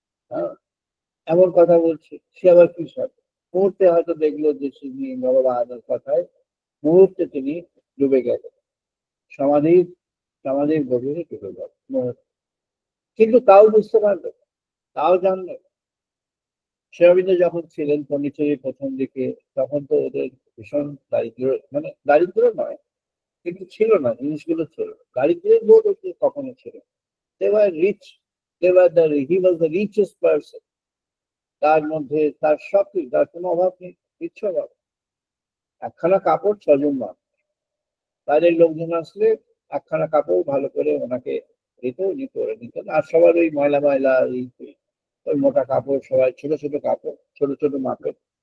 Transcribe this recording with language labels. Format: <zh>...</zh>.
<bn>হ্যাঁ, এমন কথা বলছে, সে আবার কি সাধু। মুহূর্তে হয়তো দেখলো যে তিনি ভগবানের কথায় মুহূর্তে তিনি ডুবে গেলেন, সমাধির গভীরে ডুবে গেল। কিন্তু তাও বুঝতে পারলো, তাও জানলো। শ্রী অরবিন্দ যখন ছিলেন পন্ডিচেরির প্রথম দিকে, তখন তো ওদের ভীষণ দারিদ্র, মানে দারিদ্র নয়, কিন্তু ছিল না, জিনিসগুলো ছিল। দারিদ্রের বোধ হচ্ছে কখনো ছিল।</bn> <en>They were rich. He was the richest person.</en> <bn>তার মধ্যে তার সবকিছু, তার কোনো অভাব নেই, কিচ্ছু অভাব। একখানা কাপড় 6 জন মানুষ, বাইরের লোকজন আসলে একখানা কাপড় ভালো করে ওনাকে দিত, উনি পরে নিতেন। আর সবার ওই ময়লা ময়লা ওই মোটা কাপড়, সবাই ছোট ছোট কাপড়, ছোট ছোট মাপের।</bn>